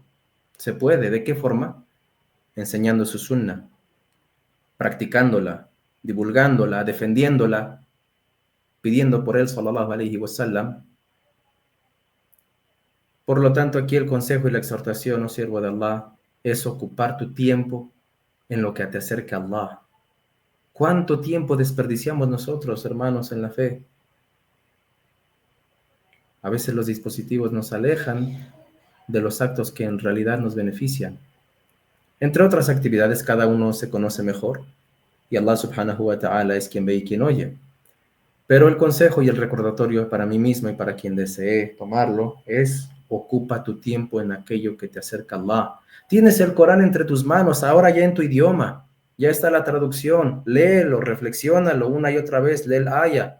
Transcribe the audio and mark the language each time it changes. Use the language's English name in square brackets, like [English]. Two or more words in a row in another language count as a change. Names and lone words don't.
[Spanish] Se puede. ¿De qué forma? Enseñando su sunnah, practicándola, divulgándola, defendiéndola, pidiendo por él [Arabic] صلى الله عليه وسلم. [Spanish] Por lo tanto, aquí el consejo y la exhortación, oh siervo de Allah, es ocupar tu tiempo en lo que te acerca a Allah. ¿Cuánto tiempo desperdiciamos nosotros, hermanos, en la fe? A veces los dispositivos nos alejan de los actos que en realidad nos benefician. Entre otras actividades, cada uno se conoce mejor y Allah [Arabic] سبحانه وتعالى [Spanish] es quien ve y quien oye. Pero el consejo y el recordatorio para mí mismo y para quien desee tomarlo es: ocupa tu tiempo en aquello que te acerca a Allah. Tienes el Corán entre tus manos, ahora ya en tu idioma. Ya está la traducción, léelo, reflexiónalo una y otra vez, lee el aya.